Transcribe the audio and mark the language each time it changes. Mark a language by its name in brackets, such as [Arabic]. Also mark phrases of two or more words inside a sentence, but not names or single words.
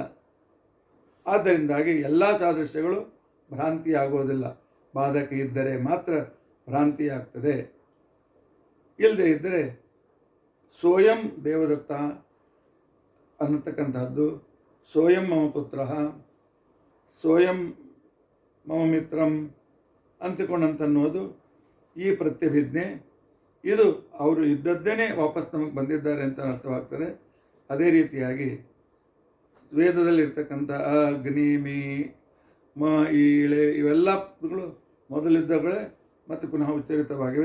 [Kannada] ಆದ್ದರಿಂದಾಗಿ ಎಲ್ಲ ಸಾದೃಶ್ಯಗಳು ಭ್ರಾಂತಿ ಆಗೋದಿಲ್ಲ. ಬಾಧಕ ಇದ್ದರೆ ಮಾತ್ರ ಭ್ರಾಂತಿ ಆಗ್ತದೆ, ಇಲ್ಲದೆ ಇದ್ದರೆ [Sanskrit] ಸೋಯಂ ದೇವದತ್ತ [Kannada] ಅನ್ನತಕ್ಕಂಥದ್ದು, [Sanskrit] ಸೋಯಂ ಮಮ ಪುತ್ರ, ಸೋಯಂ ಮಮ ಮಿತ್ರಂ [Kannada] ಅಂತಿಕೊಂಡಂತನ್ನೋದು ಈ ಪ್ರತ್ಯಭಿಜ್ಞೆ. ಇದು ಅವರು ಇದ್ದದ್ದೇನೆ ವಾಪಸ್ ನಮಗೆ ಬಂದಿದ್ದಾರೆ ಅಂತ ಅರ್ಥವಾಗ್ತದೆ. ಅದೇ ರೀತಿಯಾಗಿ ವೇದದಲ್ಲಿರ್ತಕ್ಕಂಥ ಅಗ್ನಿ, ಮೀ, ಮ, ಈಳೆ ಇವೆಲ್ಲಗಳು ಮೊದಲಿದ್ದಗಳೇ ಮತ್ತು ಪುನಃ ಉಚ್ಚರಿತವಾಗಿವೆ.